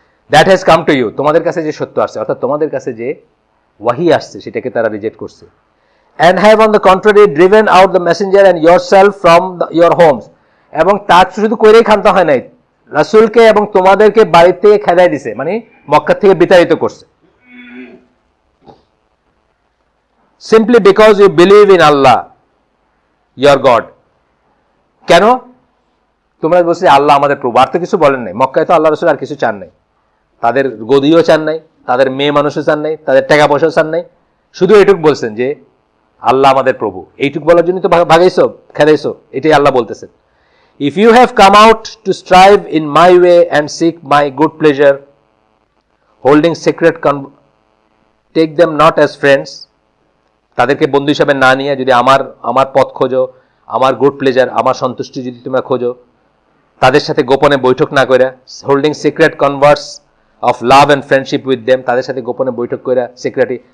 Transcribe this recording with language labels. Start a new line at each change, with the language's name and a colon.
English: that has come to you,
Bangla: তোমাদের কাছে যে সত্য আসছে, অর্থাৎ তোমাদের কাছে যে ওয়াহি আসছে সেটাকে তারা রিজেক্ট করছে।
English: and have on the contrary driven out the messenger and yourself from your homes,
Bangla: এবং তার শুধু কইরেই খানতে হয় নাই, রাসূলকে এবং তোমাদেরকে বাড়ি থেকে খেদাই দিছে, মানে মক্কা থেকে বিতাড়িত করছে।
English: simply because you believe in Allah your God,
Bangla: কেন? তোমরা বলছো আল্লাহ আমাদের প্রভু, আর তো কিছু বলেন নাই। মক্কায় তো আল্লাহ রাসূল আর কিছু চান নাই, তাদের গদিও চান নাই, তাদের মেয়ে মানুষও চান নাই, তাদের টাকা পয়সাও চান নাই, শুধু এটুকু বলছেন যে আল্লাহ আমাদের প্রভু, এইটুকু বলার জন্য তো ভাগাইছো খেলাইছো, এটাই আল্লাহ বলতেছেন।
English: If you have come out to strive in my way and seek my good pleasure, holding secret take them not as friends,
Bangla: তাদেরকে বন্ধু হিসাবে না নিয়ে যদি আমার পথ খোঁজো, আমার গুড প্লেজার, আমার সন্তুষ্টি যদি তোমরা খোঁজো, তাদের সাথে গোপনে বৈঠক না করে,
English: holding secret converse of love and friendship with them,
Bangla: তাদের সাথে গোপনে বৈঠক করে
English: Secretly.